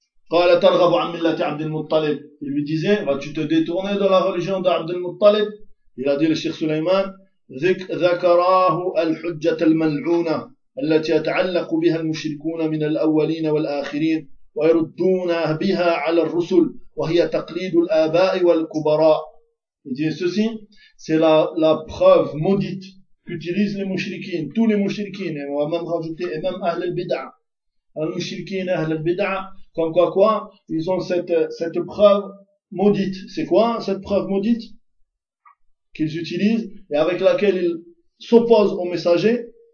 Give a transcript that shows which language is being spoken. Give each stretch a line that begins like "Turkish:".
Arabic: قال ترغب عن ملة عبد المطلب.
French: Il lui disait, vas-tu te détourner de la religion d'Abd al-Muttalib? Il a dit le Cheikh Sulaiman,
Arabic: ذكراه الحجة الملعونة التي يتعلق بها المشركون من الأولين والآخرين ويردون بها على الرسل وهي تقليد الآباء والكبراء.
French: Il dit ceci, c'est la preuve maudite qu'utilisent les mushrikins, tous les mushrikins, et même rajouté, et même Ahl al-Bid'a. Al-Mushrikin Ahl al-Bid'a. Comme quoi, ils ont cette preuve maudite. C'est quoi cette preuve maudite qu'ils utilisent et avec laquelle ils s'opposent aux messagers?